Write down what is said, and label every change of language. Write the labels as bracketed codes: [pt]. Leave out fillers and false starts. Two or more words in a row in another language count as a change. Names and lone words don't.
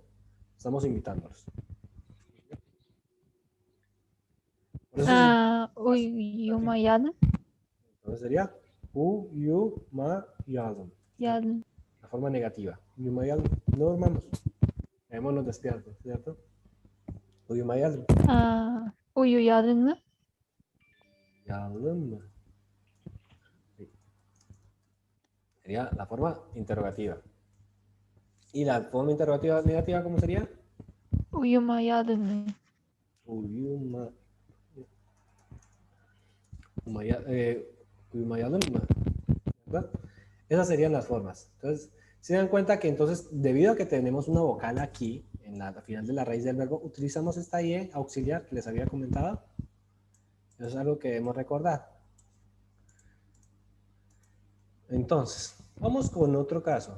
[es] Estamos invitándolos. Por eso [tr] Uyumayalım. [es] entonces sería uyumayalım. [tr] Yalım. [es] La forma negativa. Uyumayalım. No durmamos. Quedémonos despiertos, ¿cierto? [tr] Uyumayalım. Uyuyalım mı? Yalım. [es] Sí. Sería la forma interrogativa. ¿Y la forma interrogativa negativa cómo sería? [tr] Uyumayalım mı? Uyumayalım, [es] ¿verdad? Esas serían las formas. Entonces, se dan cuenta que entonces, debido a que tenemos una vocal aquí, en la final de la raíz del verbo, utilizamos esta IE auxiliar que les había comentado. Eso es algo que debemos recordar. Entonces, vamos con otro caso.